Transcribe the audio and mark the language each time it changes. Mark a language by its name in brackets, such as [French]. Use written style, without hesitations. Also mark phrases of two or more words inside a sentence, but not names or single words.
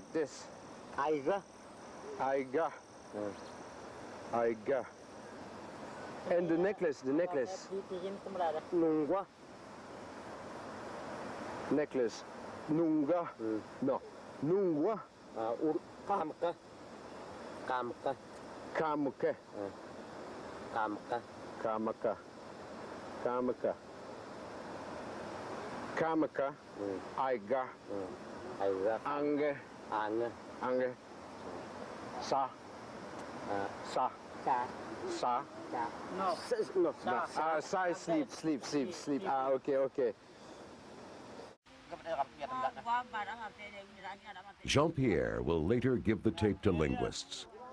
[English] This? Aiga. Aiga. Aiga. And the necklace, Nungwa. necklace. Nunga. No. Nungwa. Kamka. Kamka. Kamuke. Kamka. Kamaka. Kamaka. Kamaka. Aiga. Aiga. Ange. Anger. Ange. Sa. Sa. Sa. Sa. No. No. Sa is sleep. Okay. Jean-Pierre will later give the tape to linguists.